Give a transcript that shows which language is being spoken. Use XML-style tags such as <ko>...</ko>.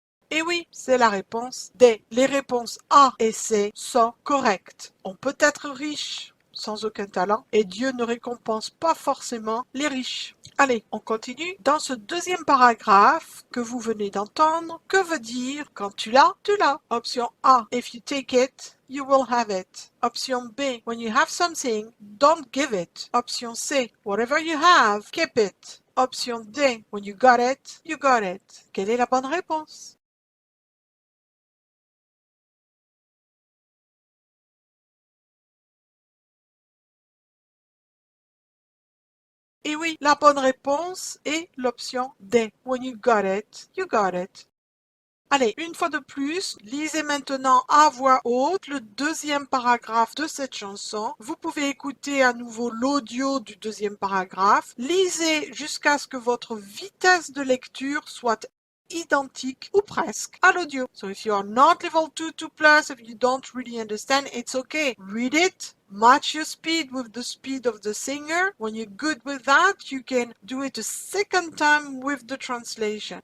<fr>Et oui, c'est la réponse D. Les réponses A et C sont correctes. On peut être riche sans aucun talent et Dieu ne récompense pas forcément les riches. Allez, on continue. Dans ce deuxième paragraphe que vous venez d'entendre, que veut dire quand tu l'as, tu l'as?</fr> <en>Option A. If you take it, you will have it. Option B. When you have something, don't give it. Option C. Whatever you have, keep it. Option D. When you got it, you got it.</en> <fr>Quelle est la bonne réponse? Et oui, la bonne réponse est l'option D.</fr> <en>When you got it, you got it.</en> <fr>Allez, une fois de plus, lisez maintenant à voix haute le deuxième paragraphe de cette chanson. Vous pouvez écouter à nouveau l'audio du deuxième paragraphe. Lisez jusqu'à ce que votre vitesse de lecture soit identique ou presque à l'audio.</fr> <en>So if you are not level 2+, if you don't really understand, it's okay. Read it. Match your speed with the speed of the singer. When you're good with that, you can do it a second time with the translation.</en>